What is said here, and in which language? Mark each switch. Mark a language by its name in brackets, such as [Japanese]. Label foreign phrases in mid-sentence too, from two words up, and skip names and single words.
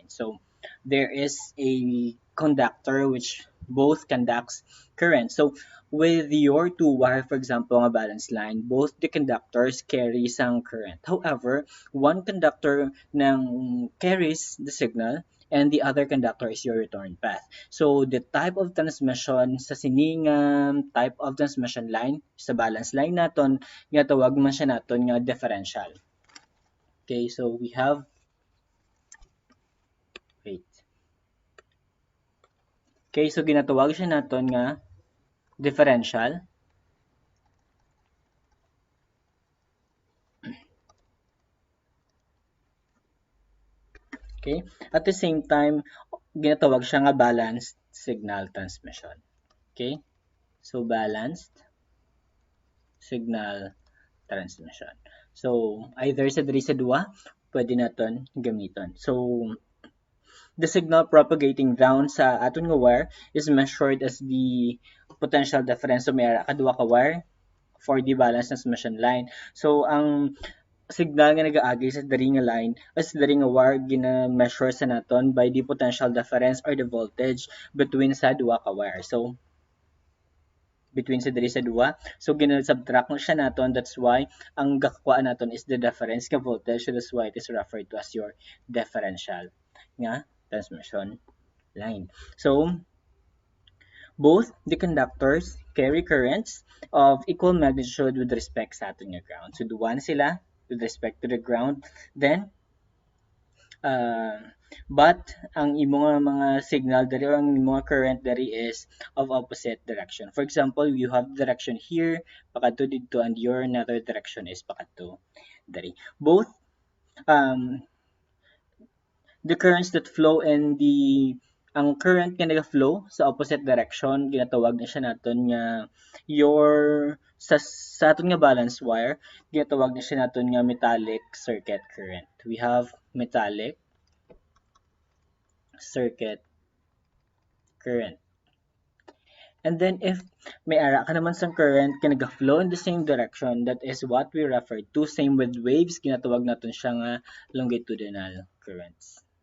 [English] So there is a conductor which both conducts current. So with your two wire, for example, a balance line, both the conductors carry some current. However, one conductor nang carries the signal and the other conductor is your return path. So the type of transmission [Hiligaynon] sa siningang [English] type of transmission line sa balance line [Hiligaynon] naton nga tawag man siya naton nga [English] differential. Okay, so we have wait. [Hiligaynon] Okay, so ginatawag siya naton nga differential. [English] Okay? At the same time, [Hiligaynon] ginatawag siya nga [English] balanced signal transmission. [Hiligaynon] Okay? [English] So, balanced signal transmission. [Hiligaynon] So, either sa diri sa duwa, pwede naton gamiton. [English] So, the signal propagating down [Hiligaynon] sa aton nga [English] wire is measured as the potential difference. So, [Hiligaynon] may ara ka duwa ka wire [English] for the balanced transmission line. [Hiligaynon] So, ang signal nga nagaagi sa diri nga line as diri nga wire gina-measure sa naton [English] by the potential difference or the voltage between [Hiligaynon] sa duha ka wire. [English] So between [Hiligaynon] sa diri sa duha, [English] so [Hiligaynon] gina-subtract na siya naton, [English] that's why [Hiligaynon] ang gakakuha naton [English] is the difference nga voltage, so that's why it is referred to as your differential nga transmission line. So both the conductors carry currents of equal magnitude with respect [Hiligaynon] sa aton nga [English] ground. [Hiligaynon] So duwa na sila [English] with respect to the ground. [Hiligaynon] Then, but ang imong mga signal dari or ang imong current dari [English] is of opposite direction. For example, you have direction here, [Hiligaynon] pakadto dito, [English] and your another direction is [Hiligaynon] pakadto dari. [English] Both the currents that flow in [Hiligaynon] ang current nga naga-flow sa [English] opposite direction, [Hiligaynon] ginatawag na siya naton nga sa aton nga balance wire, ginatawag na siya naton nga [English] metallic circuit current. We have metallic circuit current. And then if [Hiligaynon] may ara ka naman sa current ka naga-flow [English] in the same direction, that is what we refer to. Same with waves, [Hiligaynon] ginatawag naton siya nga [English] longitudinal currents.